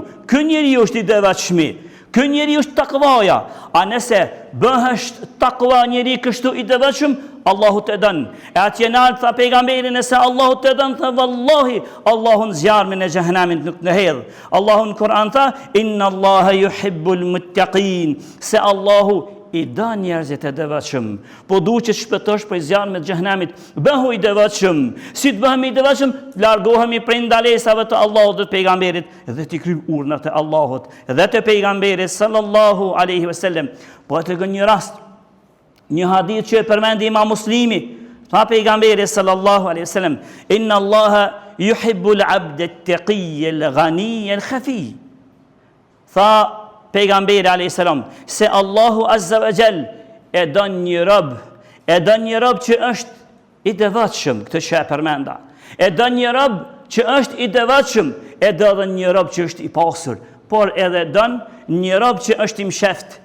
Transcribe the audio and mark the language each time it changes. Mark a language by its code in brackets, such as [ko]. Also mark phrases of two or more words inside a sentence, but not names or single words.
[sq] Ky njeriu është i devotshëm. Ky njeriu është takvaja. A nëse bëhesh takva njeri kështu i devotshëm, Allahu të dën. E atje nalt tha pejgamberi, nëse Allahu të dën, tha vallahi Allahu në zjarmin e xhehenamit nuk në hedh. Allahu në Kur'an tha [ar] إن الله يحب المتقين, [sq] se Allahu i da njerëzit e devotshëm. Po du që shpëtosh prej zjarmit të xhehenamit, bëhu i devotshëm. Si të bëhemi i devotshëm? Largohemi prej ndalesave të Allahut dhe të pejgamberit dhe të kryjmë urdhnat e Allahut dhe të pejgamberit [ar] صلى الله عليه وسلم. [sq] Po të gjen një rast, një hadith që e përmendi Imam Muslimi, tha pejgamberi [ar] صلى الله عليه وسلم, إن الله يحب العبد التقي الغني الخفي. [sq] Tha pejgamberi [ar] عليه السلام [sq] se Allahu [ar] عز وجل [sq] e don një rob që është i devotshëm, këtë që e përmenda. E don një rob që është i devotshëm, e do edhe një rob që është i pasur, por edhe don një rob që është i msheft.